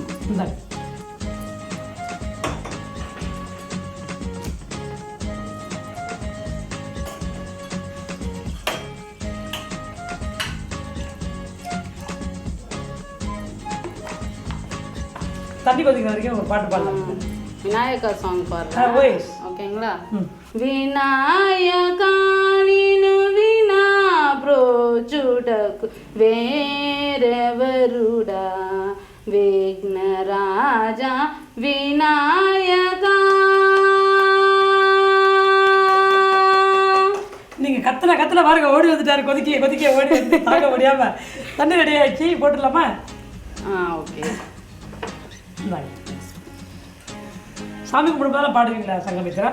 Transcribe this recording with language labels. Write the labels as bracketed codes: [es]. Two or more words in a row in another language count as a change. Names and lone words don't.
[ta] இந்த தண்ணி கொதிக்கிற வரைக்கும் ஒரு பாட்டு பாடலாம். விநாயகா சாங் பாடுறேன். ஓகேங்களா? [te] వినాయక నిను వినా బ్రోచుడకు వేరెవరుడా విఘ్నరాజా వినాయక. [ta] நீங்கள் கத்தனை பாருங்க, ஓடி வந்துட்டாரு. கொதிக்க ஓடி வந்து தாக்க முடியாமல் தண்ணி ரெடி ஆகிடுச்சு. போட்டுடலாமா? ஓகே. சாமி கும்பிடும்போதெல்லாம் பாடுவீங்களா சங்கமித்ரா?